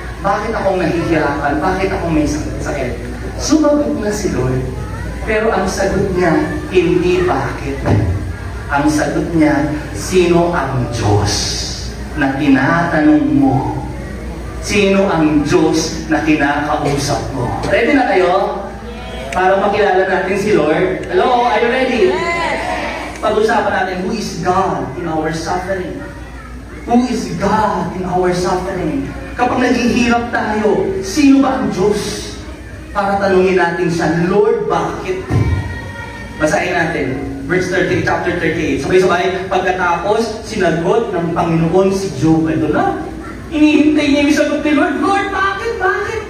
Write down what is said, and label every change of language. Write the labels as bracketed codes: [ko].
[tl] Bakit akong nahihirapan? Bakit akong may sakit? Sumagot na si Lord. Pero ang sagot niya, hindi bakit. Ang sagot niya, sino ang Diyos na tinatanong mo? Sino ang Diyos na kinakausap mo? Ready na kayo? Para makilala natin si Lord. [en] Hello, are you ready? [tl] Pag-usapan natin, [en] who is God in our suffering? Who is God in our suffering? [tl] Kapag naghihirap tayo, sino ba ang Diyos? Para tanungin natin siya, Lord, bakit? Basahin natin, verse 30, chapter 38. Sabay-sabay, pagkatapos, sinagot ng Panginoon si Job. Ito na, inihintay niya yung sagot ni Lord, Lord, bakit? Bakit?